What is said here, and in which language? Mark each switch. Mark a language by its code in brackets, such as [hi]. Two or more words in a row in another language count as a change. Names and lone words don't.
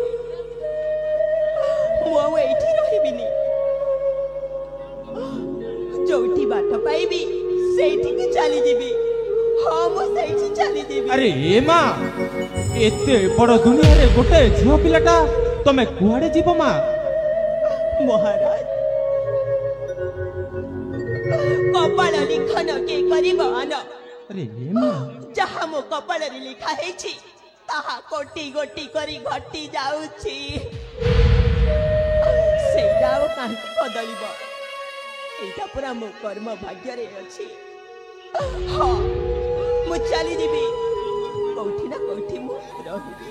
[or] ମୁ ଆଉ ଏଠି ରହିବିନି। ଯୋଉଠି ବାଟ ପାଇବି ସେଠି କୁ ଚାଲି ଯିବି। ହଁ ମୁ ସେଠି ଚାଲି ଯିବି। ଅରେ ଏ ମାଁ ଏତେ ବଡ଼ ଦୁନିଆ ରେ ଗୋଟେ ଝିଅ ପିଲାଟା ତମେ କୁଆଡେ ଯିବ ମା? ମହାରାଜ କପାଳ ଲିଖନ କେ କରିବ ଆନ। ଅରେ ଏ ମାଁ ଯାହା ମୋ କପାଳ ରେ ଲେଖା ହେଇଛି ତାହା କୋଟି ଗୋଟି କରି ଘଟି ଯାଉଛି। ସେଇଟାଓ କାହିଁ ବଦଳିବ? ଏଇଟା ପୂରା ମୋ କର୍ମ ଭାଗ୍ୟ ରେ ଅଛି। ହଁ ମୁ ଚାଲି ଯିବି କୋଉଠି ନା କୋଉଠି ମୁ ରହିବି।